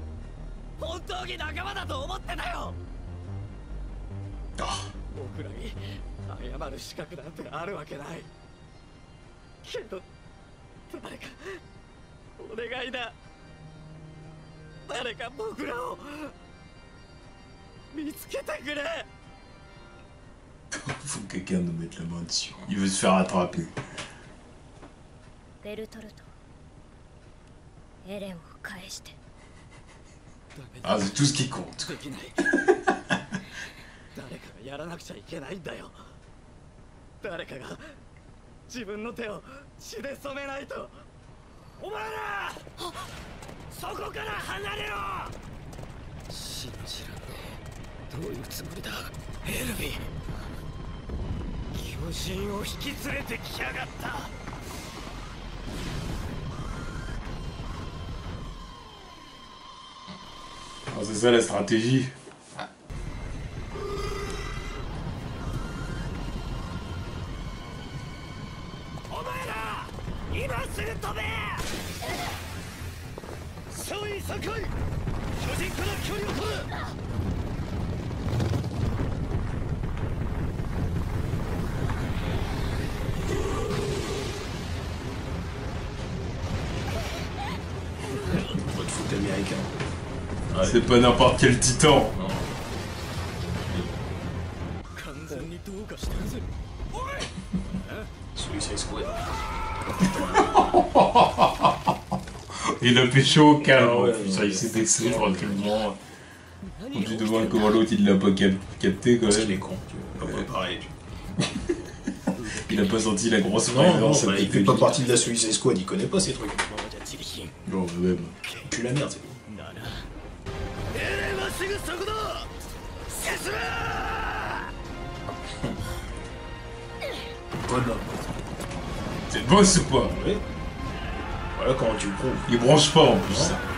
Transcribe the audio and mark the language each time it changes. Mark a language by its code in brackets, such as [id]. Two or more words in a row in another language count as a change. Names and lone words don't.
[ja] 本当に仲間だと思ってたよ。僕らに謝る資格なんてあるわけないけど、誰かお願いだ。誰か僕らを見つけてくれ。 [fr] Faut que quelqu'un nous mette la main dessus. Il veut se faire attraper. [ja] ベルトルト、エレンを返して。 [fr] Ah, c'est tout ce qui compte. [ja] できない。誰かがやらなくちゃいけないんだよ。誰かが自分の手を血で染めないと。お前らそこから離れろ。信じらんねえ。どういうつもりだエルヴィ。巨人を引き連れてきやがった。 [fr] Alors c'est ça la stratégie. [ja] お前ら今すぐ飛べ。少尉3回巨人から距離を取る。 [fr] Foot américain. Ouais. C'est pas n'importe quel titan. Non. [ja] 完全にどうかしてるぜ。おい [fr] ouais. Il a fait chaud au calme, Ah ouais, putain, ouais. il s'est vexé tranquillement. On te demande comment l'autre il l'a pas capté quand Parce qu'il est même. con, tu vois. Pas pareil. Il a pas senti la grosse Non, violence. bah, il fait pas partie de la Suicide Squad, il connaît pas ces trucs. genre même. Puis la merde, c'est tout. [ja] まっすぐそこだ進め [fr] Bonhomme. C'est le boss ou quoi? Oui. Voilà comment tu le prouves. Il branche pas en plus.